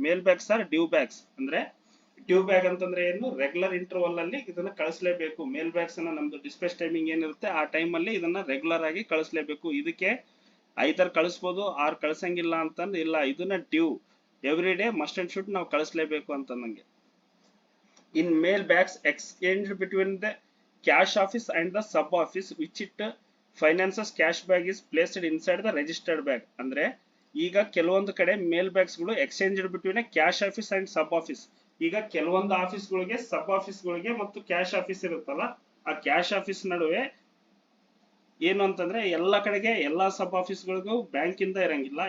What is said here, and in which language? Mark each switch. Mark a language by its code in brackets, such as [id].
[en] Mail bags are dew bags. [kn] ಅಂದ್ರೆ due bag ಅಂತಂದ್ರೆ ಏನು, ರೆಗ್ಯುಲರ್ ಇಂಟರ್ವಲ್ ಅಲ್ಲಿ ಇದನ್ನ ಕಳಿಸಲೇಬೇಕು. ಮೇಲ್ ಬ್ಯಾಗ್ಸ್ ಅನ್ನ ನಮ್ದು ಡಿಸ್ಪ್ಯಾಚ್ ಟೈಮಿಂಗ್ ಏನಿರುತ್ತೆ ಆ ಟೈಮ್ ಅಲ್ಲಿ ಇದನ್ನ ರೆಗ್ಯುಲರ್ ಆಗಿ ಕಳಿಸಲೇಬೇಕು. ಇದಕ್ಕೆ ಐದರ್ ಕಳಿಸ್ಬೋದು ಆರ್ ಕಳ್ಸಂಗಿಲ್ಲ ಅಂತಂದ್ ಇಲ್ಲ, ಇದನ್ನ [en] due every day must and should [kn] ನಾವು ಕಳಿಸ್ಲೇಬೇಕು ಅಂತ ನಂಗೆ. [en] In mail bags exchanged between the cash office and the sub office which it finances, cash bag is placed inside the registered bag. [kn] ಅಂದ್ರೆ ಈಗ ಕೆಲವೊಂದು ಕಡೆ ಮೇಲ್ ಬ್ಯಾಗ್ಸ್ ಗಳು [en] Exchanged between cash office and sub office. [kn] ಈಗ ಕೆಲವೊಂದು office ಗಳಿಗೆ ಸಬ್ office ಗಳಿಗೆ ಮತ್ತು ಕ್ಯಾಶ್ ಆಫೀಸ್ ಇರುತ್ತಲ್ಲ ಆ ಕ್ಯಾಶ್ ಆಫೀಸ್ ನಡುವೆ ಏನು ಅಂತಂದ್ರೆ ಎಲ್ಲಾ ಕಡೆಗೆ ಎಲ್ಲಾ ಸಬ್ ಆಫೀಸ್ ಗಳಿಗೂ ಬ್ಯಾಂಕ್ ಇಂದ ಇರಂಗಿಲ್ಲ.